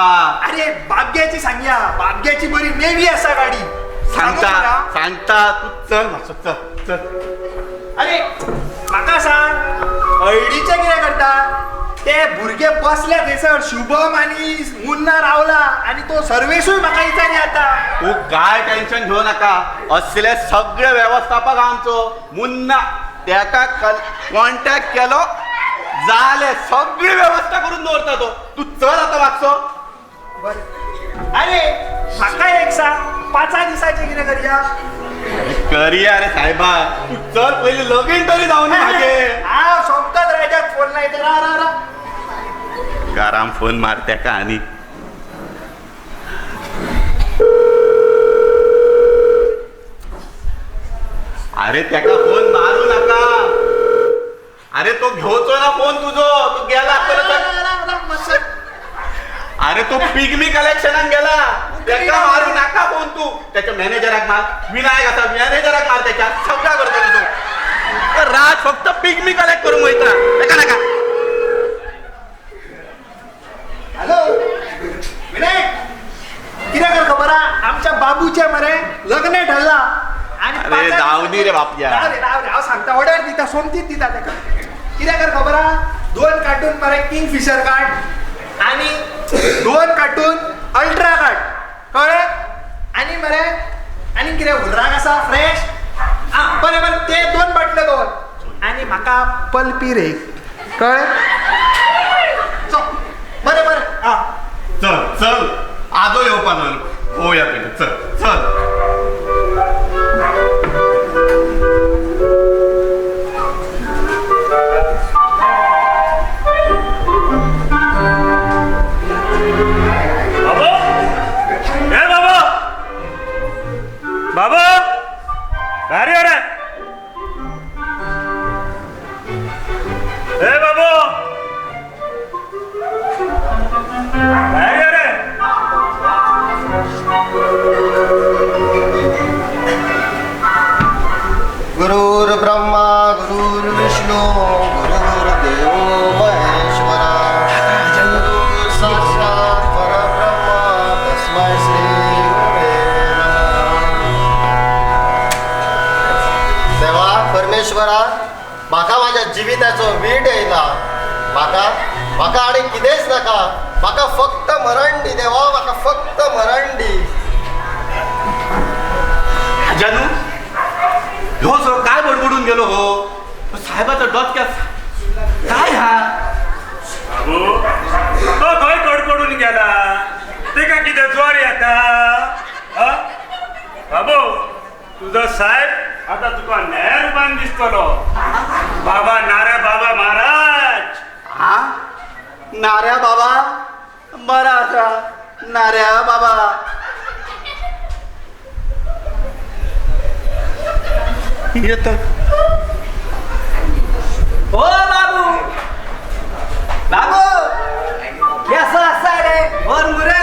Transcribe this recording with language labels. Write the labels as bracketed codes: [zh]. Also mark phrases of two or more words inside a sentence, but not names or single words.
[kok] अरे बाबग्याची सांगया, बाबग्याची बरी नेवी असा गाडी. सांगू सांगता [mr] मला? [kok] सांगता तू चल मातसो, चल चल. अरे म्हाका सांग, हळडीचे कितें करता? ते भुरगे बसले थंयसर, शुभम आणि मुन्ना रावला, आणि तो सर्वेसूय म्हाका विचारी आता. तू काय टेन्शन घेऊ नका, असले सगळे व्यवस्थापक आमचो मुन्ना, त्याका कॉन्टॅक्ट केलो जाले, सगळी व्यवस्था करून दवरता तो. तू चल आता वाचो. अरे म्हाका एक सांग, 5 दिसाचे कितें करया? करिया रे साहेबा, तू चल पहिले लगीन तरी जाऊन मागे. हा सोमकात राजाक फोन लायता, रा रा रा. गाराम फोन मारत्या का आणि अरे त्याका फोन मारू नका. अरे तो घेऊचो ना फोन तुझो, तू गेला परत. अरे तो पिगमी कलेक्शनाक गेला, त्याका मारू नका फोन तू. त्याच्या मॅनेजराक मार, विनायक मॅनेजराक मार, त्याच्या सगळा करतो तुझो. राज फक्त पिगमी कलेक्ट करून वयता, नका नका. हॅलो विनायक, कितें कर खबर हा? आमच्या बाबूचे मरे लग्न ठरला, आणि अरे 5 जावनी रे बापया. राव रे हांव सांगता, ऑर्डर दिता, सोमतीच दिता ताका. कितें कर खबर हा? 2 कार्टून मरे किंगफिशर काड, आणि 2 कार्टून अल्ट्रा काड, कळ्ळें? आणि मरे आणि कितें उर्राक आसा फ्रेश? बरें बरें, ते 2 बाटल्यो दवर, आणि म्हाका पल्पी रे, कळ्ळें? बरें बरें. चल चल, आजो येवपाचो, होया पहिले, चल चल. बाबा, ए बाबा, बाबा, अरे अरे, ए बाबा, अरे अरे. [sa] गुरुर् ब्रह्मा गुरुर्विष्णू गुरुर्देव महेश्वरा, गुरु साक्षात परब्रह्म तस्मै श्री गुरवे नमः. [kok] देवा परमेश्वरा, म्हाका माझ्या जिविताचो वीट येयला. म्हाका आणि कितेंच नाका, म्हाका फक्त मरण दी देवा, म्हाका फक्त मरण दी. जानू हो सो काय बडबडून गेलो हो? साहेबाचा डोक्यात काय हा? बाबू, तो खंय कडकडून गेला, तेका कितें ज्वर येता? बाबू, तुझो साहेब आता तुका नया रूपान दिसतलो. बाबा नारा बाबा महाराज. हा नाऱ्या बाबा, बरा असा नाऱ्या बाबा. येत ओ बाबू, बाबू केसो आसा रे वर मुरे?